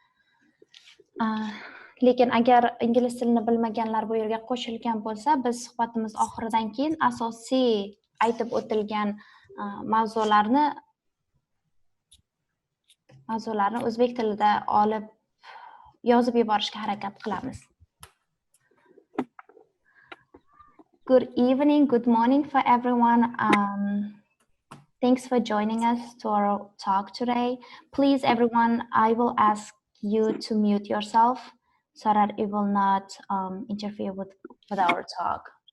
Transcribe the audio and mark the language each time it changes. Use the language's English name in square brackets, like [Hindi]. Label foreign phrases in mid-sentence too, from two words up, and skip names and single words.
[Uzbek] Lekin agar ingliz tilini bilmaganlar bu yerga qo'shilgan bo'lsa, biz suhbatimiz oxiridan keyin asosiy aytib o'tilgan mavzularni o'zbek tilida olib yozib yuborishga harakat qilamiz. [English] Good evening, good morning for everyone. Thanks for joining us to our talk today. Please, everyone, I will ask you to mute yourself so that it will not interfere with our talk.